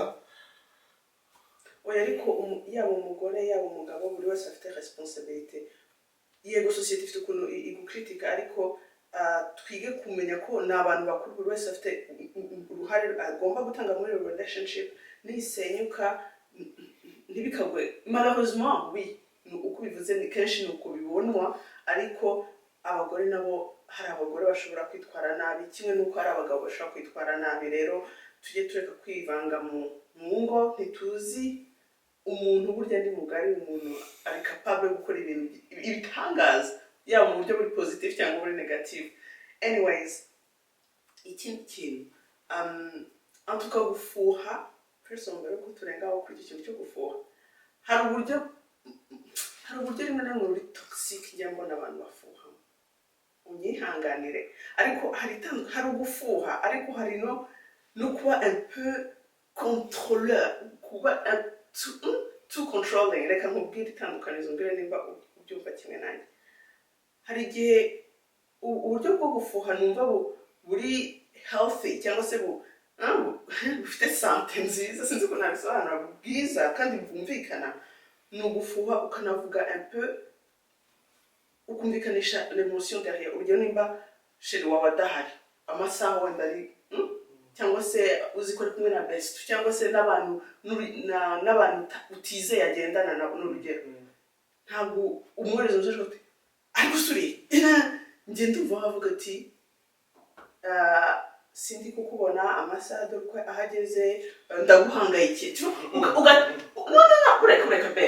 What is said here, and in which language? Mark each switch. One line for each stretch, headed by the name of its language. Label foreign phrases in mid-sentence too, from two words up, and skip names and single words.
Kinyarwanda: oya ariko yaba umugore yaba umugabo buri wese afite responsibility yego society ifite ukuntu igukritika ariko twige kumenya ko ni abantu bakuru buri wese afite uruhare agomba gutanga muri relationship nisenyuka ntibikagwe
French: malheureusement oui
Kinyarwanda: uko bivuze ni kenshi nuko bibonwa ariko abagore nabo hari abagore bashobora kwitwara nabi kimwe nuko hari abagabo bashobora kwitwara nabi rero tujye tureka kwivanga mu ngo ntituzi umuntu burya ni mugari umuntu ari capable gukora ibintu ibitangaza yaba mu buryo buri positive cyangwa buri negative anyways ikindi kintu antuka gufuha first mbere ko turengaho kuri iki kintu cyo gufuha hari uburyo rimwe na rimwe buri toxic njya mbona abantu bafuha unyihanganire ariko hari ugufuha ariko hari no kuba
French: un peu contrôleur
Kinyarwanda: kuba
English: too controlling
Kinyarwanda: reka nkubwire itandukanizo mbere nimba ubyumva kimwe nanjye hari igihe uburyo bwo gufuha numva buri healthy cyangwa se bufite sante nziza sinzi ko nabisobanura bwiza kandi bwumvikana ni ugufuha ukanavuga
French: un peu
Kinyarwanda: ukumvikanisha
French: l'émotion derrière
Kinyarwanda: urugero nimba sheri wawe adahari amasaha wenda ari cyangwa se uzi ko ari kumwe na Besto cyangwa se n'abantu utizeye agendana nabo n'urugero ntabwo umwohereza umusore ati ariko usuriye njye ndumva wavuga ati sindi kukubona amasaha dore ko ahageze ndaguhangayikiye kureka bebe